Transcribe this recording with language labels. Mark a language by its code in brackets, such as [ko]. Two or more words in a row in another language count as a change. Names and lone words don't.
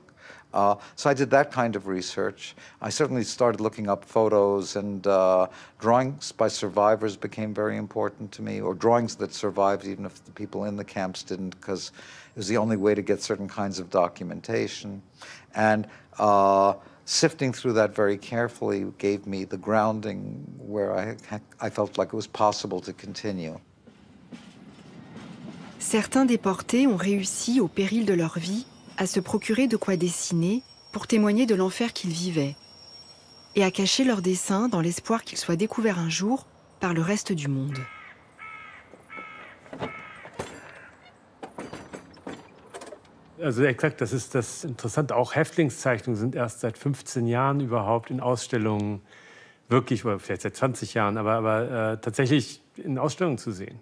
[en] So I did that kind of research. I certainly started looking up photos, and drawings by survivors became very important to me, or drawings that survived even if the people in the camps didn't, because it was the only way to get certain kinds of documentation. And sifting through that very carefully gave me the grounding where I felt like it was possible to continue. [fr] Certains déportés ont réussi, au péril de leur vie, à se procurer de quoi dessiner pour témoigner de l'enfer qu'ils vivaient, et à cacher leurs dessins dans l'espoir qu'ils soient découverts un jour par le reste du monde. [de] Also exakt, das ist das Interessante. Auch Häftlingszeichnungen sind erst seit 15 Jahren überhaupt in Ausstellungen wirklich, oder vielleicht seit 20 Jahren, aber tatsächlich in Ausstellungen zu sehen.